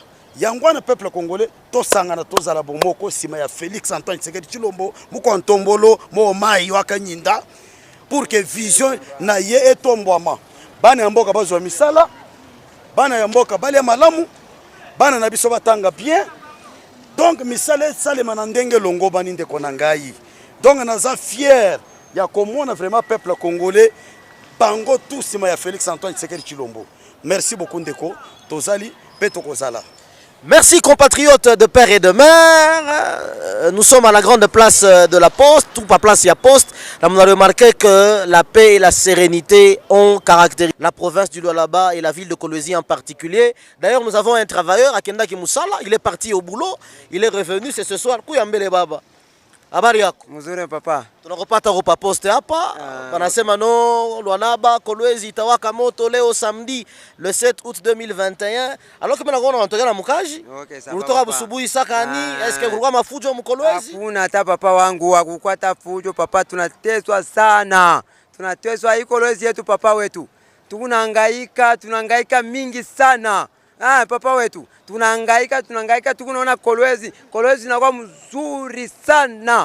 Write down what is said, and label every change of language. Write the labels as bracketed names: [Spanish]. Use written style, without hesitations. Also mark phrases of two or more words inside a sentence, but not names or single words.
[Lingala] Yangwana [French] peuple congolais [Lingala] to sangana to zala bomoko sima ya Félix Antoine Tshisekedi Tshilombo muko ntombolo mo mai wakanyinda [French] pour que [Lingala] vision na ye etombwama bana ya mboka bazwa misala bana ya mboka bale malamu bana na biso batanga [French] bien donc [Lingala] misala salema na ndenge longo bani ndeko na ngai donc naza fier ya komona [French] vraiment peuple congolais [Lingala] bango tout sima ya Félix Antoine Tshisekedi Tshilombo. [French] Merci beaucoup [Lingala] ndeko tozali pe tokozala. [French] Merci compatriotes de père et de mère. Nous sommes à la grande place de la Poste, tout par place il y a Poste. Là, on a remarqué que la paix et la sérénité ont caractérisé la province du Lualaba et la ville de Kolwezi en particulier. D'ailleurs, nous avons un travailleur à Kendaki Moussala, il est parti au boulot, il est revenu, c'est ce soir. [Swahili] Kuyambele baba. Habari yako? Mzuri papa. Tunakopata kwa poste hapa. Wanasema no Lualaba Kolwezi itawaka moto leo [French] samedi le 7 août 2021. [Swahili] Alors que mimi naona wanatoka na mkaji. Okay, sawa. Ulitoka busubuhi sakani, eske kulikuwa mafujo mkolwezi? Hakuna hata papa wangu hakukuwa hata fujo papa, tunateswa sana. Tunateswa hii Kolwezi yetu papa wetu. Tunahangaika mingi sana. Papa wetu tunahangaika tukunaona Kolwezi inakuwa mzuri sana.